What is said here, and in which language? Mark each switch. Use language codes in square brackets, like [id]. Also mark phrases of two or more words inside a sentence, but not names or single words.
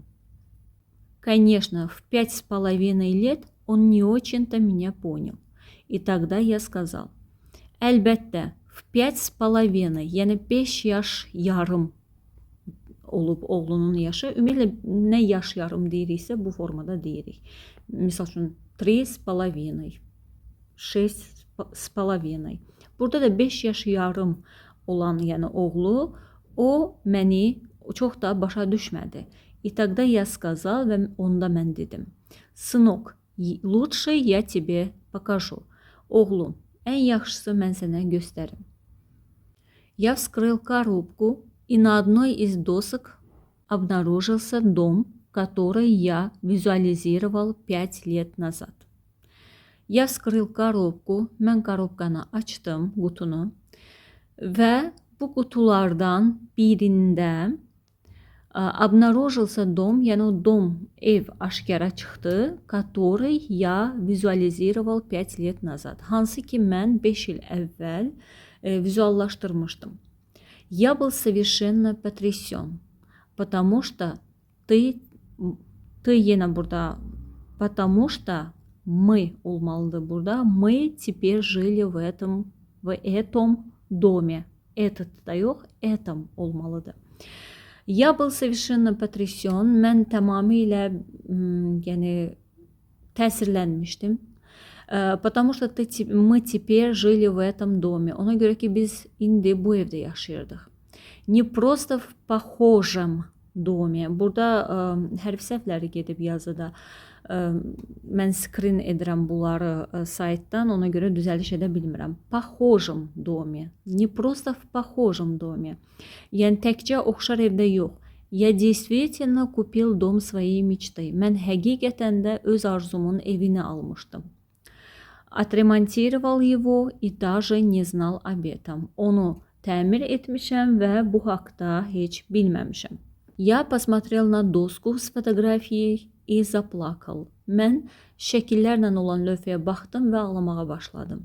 [ru] Конечно, в 5,5 лет он не очень-то меня понял. И тогда я сказал, əlbəttə, в 5,5, [az] yəni 5 yaş yarım olub oğlunun yaşı. Ümumiyyətlə, nə yaş yarım deyiriksə, bu formada deyirik. Misal üçün, 3,5, 6,5. Burada da 5 yaş yarım olan, yəni oğlu, O məni çox da başa düşmədi. [ru] И тогда я сказал [az] və onda mən dedim. [ru] Сынок, лучше я тебе покажу. [az] Oğlum, ən yaxşısı mən sənə göstərim. [ru] Я вскрыл коробку, и на одной из досок обнаружился дом, который я визуализировал 5 лет назад. Я вскрыл коробку, [az] mən korobkanı açdım, qutunu və bu qutulardan birində [ru] обнаружился дом, [az] yəni o dom, ev aşkara çıxdı, [ru] который я визуализировал 5 лет назад. [az] Hansı ki mən 5 il əvvəl vizuallaşdırmışdım. [ru] Я был совершенно потрясен, потому что ты [az] yenə burada, [ru] потому что мы [az] olmalıdır burada. [ru] Мы теперь жили в этом доме. [az] Этот da yox, этом olmalıdır. [ru] Я был совершенно потрясен. [az] Mən tamamilə yəni təsirlənmişdim. [ru] Потому что мы теперь жили в этом доме. [az] Ona görə ki biz indi bu evdə yaşayırdıq. [ru] Не просто в похожем доме. [az] Burada hərf səhvləri gedib yazıda. Mən screen edirəm bunları saytdan, ona görə düzəliş edə bilmirəm. [ru] Похожем доме. Не просто в похожем доме. [az] Yəni təkcə oxşar evdə yox. [ru] Я действительно купил дом своей мечты. [az] Mən həqiqətən də öz arzumun evini almışdım. [ru] Отремонтировал его и даже не знал об этом. [az] Onu təmir etmişəm və bu haqda heç bilməmişəm. [ru] Я посмотрел на доску с фотографией и заплакал. [az] Mən şəkillərlə olan lövhəyə baxdım və ağlamağa başladım.